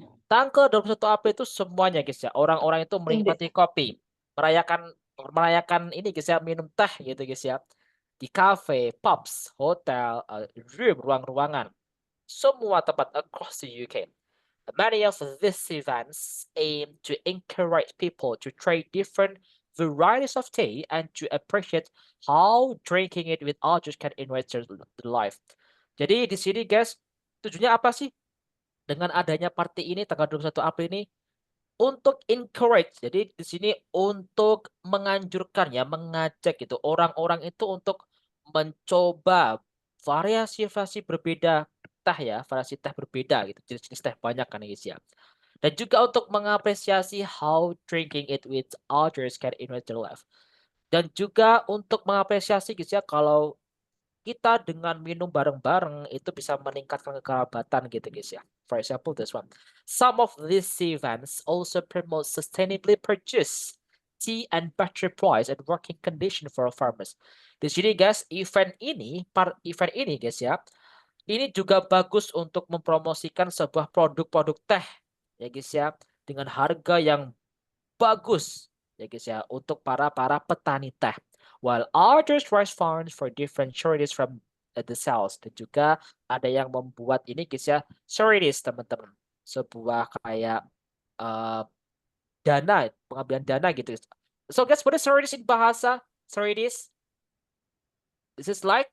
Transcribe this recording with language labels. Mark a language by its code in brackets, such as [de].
[id] Tanggal 21 April itu semuanya guys ya, orang-orang itu menikmati kopi, merayakan ini guys ya, minum teh gitu guys ya, di cafe, pubs, hotel, room, ruang-ruangan, semua tempat [en] across the UK. Many of these events aim to encourage people to try different varieties of tea and to appreciate how drinking it with others can enrich their life. [id] Jadi di sini guys, tujuannya apa sih dengan adanya party ini tanggal 21 April ini? Untuk encourage. Jadi di sini untuk menganjurkan ya, mengajak gitu orang-orang itu untuk mencoba variasi-variasi berbeda teh ya, variasi teh berbeda gitu. Jenis-jenis teh banyak kan guys ya. Dan juga untuk mengapresiasi [en] how drinking it with others can enrich their life. [id] Dan juga untuk mengapresiasi guys ya, kalau kita dengan minum bareng-bareng itu bisa meningkatkan kekerabatan gitu guys ya. [en] For example, this one. Some of these events also promote sustainably produced tea and better price and working condition for farmers. [id] Di sini guys, event ini guys ya, ini juga bagus untuk mempromosikan sebuah produk-produk teh ya guys ya, dengan harga yang bagus ya guys ya, untuk para petani teh. [en] While others raise funds for different charities from the sales. [id] Dan juga ada yang membuat ini guys ya, charities teman-teman, sebuah kayak dana, pengambilan dana gitu. [en] So guys, what is charities in bahasa? Charities? This is like